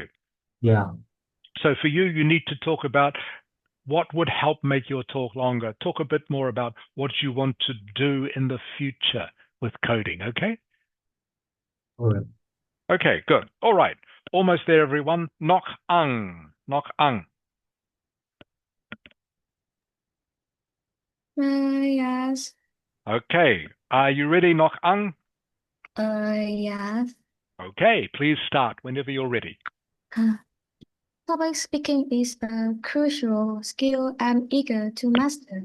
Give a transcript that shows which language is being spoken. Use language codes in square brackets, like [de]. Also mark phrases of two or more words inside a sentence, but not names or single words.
[en] Yeah. So for you, you need to talk about what would help make your talk longer. Talk a bit more about what you want to do in the future with coding, okay? All right. Okay, good. All right. Almost there, everyone. Nok ang. Nok ang. Yes. Okay. Are you ready, Nok ang? Yes. Okay, please start whenever you're ready. Public speaking is a crucial skill I'm eager to master.